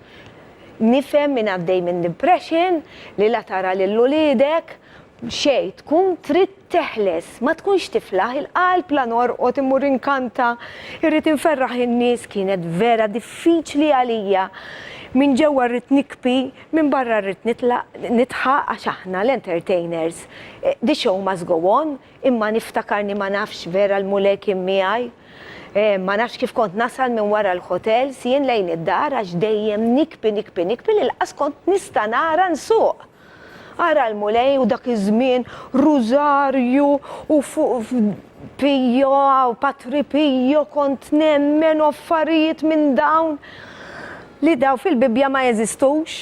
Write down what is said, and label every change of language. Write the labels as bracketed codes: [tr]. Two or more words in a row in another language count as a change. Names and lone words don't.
[mt] Nifhem min għaddej minn depression li la tara lil uliedek xejn tkun trid teħles, ma tkunx tiflaħ il-qalb la norqod immur inkanta, irrid inferraħ in-nies kienet vera diffiċli għalija. Min ġewwa rrid nikbi, minn barra rrid nitħaq għax aħna l-entertainers. [en] The show must go on, [mt] imma niftakarni ma nafx vera l-mulej kien miegħi. Ma nafx kif kont nasal minn wara l-hotel, sien lejn id-dar għax dejjem nikbi li l-qas kont nista' nara nsuq. Ara l-mulej u dak iż-żmien Rosario u fuq Pio u Patri Pio kont nemmen u affarijiet minn dawn li daw fil-Bibja ma jeżistux.